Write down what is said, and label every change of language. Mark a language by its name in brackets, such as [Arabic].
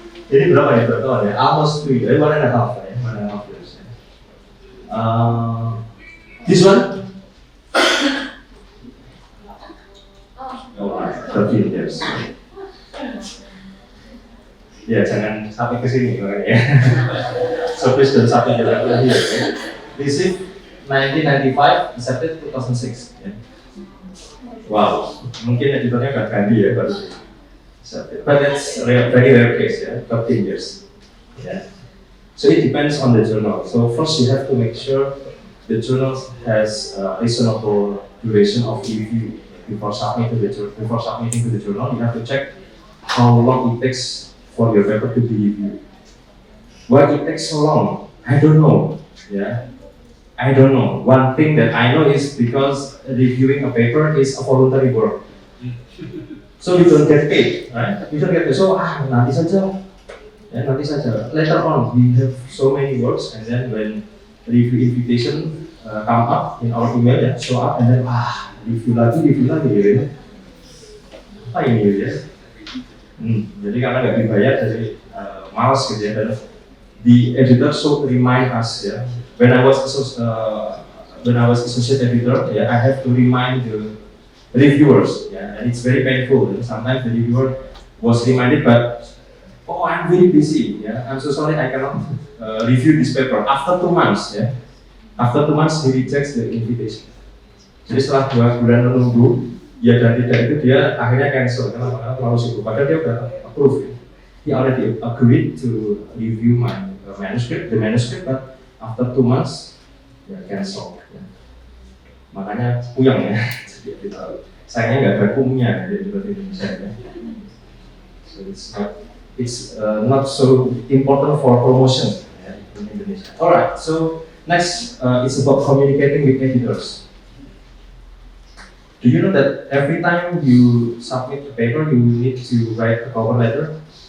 [Indonesian] Ini berapa ya tahun ya? [English] Almost [Indonesian] 3, 1.5 ya, 1.5 years ya. [English] This one? 13 years. [Indonesian] Ya, jangan sampai ke sini makanya. [English] So please don't submit the level here. Okay? Received 1995, accepted 2006. Yeah. [Indonesian] Wow, mungkin editornya agak ganti ya baru accepted. [English] But that's very rare case [Indonesian] ya, [English] 13 years. Yeah. So it depends on the journal. So first you have to make sure the journal has reasonable duration of review. Before submitting to the journal, you have to check how long it takes for your paper to be reviewed. Why it takes so long? I don't know. Yeah, I don't know. One thing that I know is because reviewing a paper is a voluntary work. So you don't get paid, right? You don't get paid. [Indonesian] So nanti saja. Ya, nanti saja. [English] Later on, we have so many works, and then when review invitation come up in our email, ya, show up, and then review [Indonesian] lagi gitu ya. Apa ini ya? Jadi karena nggak dibayar, jadi malas gitu ya. Dan [English] the editor should remind us ya. When I was associate editor, I have to remind the reviewers, and it's very painful. Sometimes the reviewer was reminded, but I'm very busy. I'm so sorry I cannot review this paper. After 2 months, after 2 months he rejects the invitation. [Indonesian] Jadi setelah 2 bulan menunggu, ya dan tidak itu dia akhirnya cancel karena terlalu sibuk. Padahal dia udah approve. [English] He already agreed to review my manuscript, but after 2 months, cancel. [Indonesian] Makanya puyeng ya. Jadi sayangnya nggak ada hukumnya di Indonesia ya. [English] So it's not so important for promotion in Indonesia. Alright, so next it's about communicating with editors. Do you know that every time you submit a paper, you need to write a cover letter?